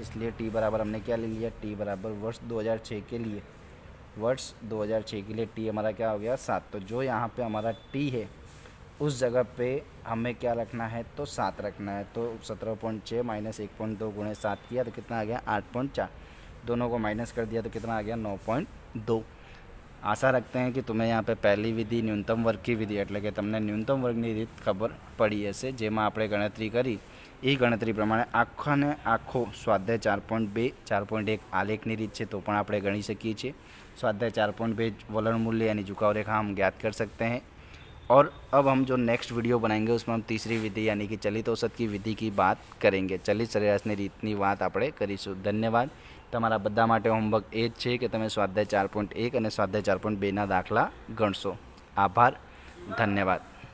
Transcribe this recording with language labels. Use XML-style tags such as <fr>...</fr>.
<hi>इसलिए टी बराबर हमने क्या ले लिया, टी बराबर वर्ष 2006 के लिए, वर्ष 2006 के लिए टी हमारा क्या हो गया 7। तो जो यहाँ पे हमारा टी है उस जगह पे हमें क्या रखना है, तो 7 रखना है। तो 17.6 माइनस 1.2 गुणे 7 किया तो कितना आ गया 8.4, दोनों को माइनस कर दिया तो कितना आ गया 9.2। आशा रखते हैं कि तुम्हें यहाँ पे पहली विधि न्यूनतम वर्ग की विधि</hi> <gu>એટલે કે તમને ન્યૂનતમ વર્ગની રીત ખબર પડી હશે, જેમાં આપણે ગણતરી કરી એ ગણતરી પ્રમાણે આખાને આખો સ્વાધ્યાય 4.2 4.1 આલેખની રીત છે તો પણ આપણે ગણી શકીએ છીએ।</gu> <hi>स्वाध्याय 4.2 वलन मूल्य यानी झुकाव रेखा हम ज्ञात कर सकते हैं। और अब हम जो नेक्स्ट वीडियो बनाएंगे उसमें हम तीसरी विधि यानी कि चलित औसत की विधि की बात करेंगे।</hi> <gu>चलित सરેરાશની રીતની વાત આપણે કરીશું। ધન્યવાદ। તમારા બધા માટે હોમવર્ક એ જ છે કે તમે સ્વાધ્યાય 4.1 અને સ્વાધ્યાય 4.2ના દાખલા ગણશો। આભાર, ધન્યવાદ।</gu>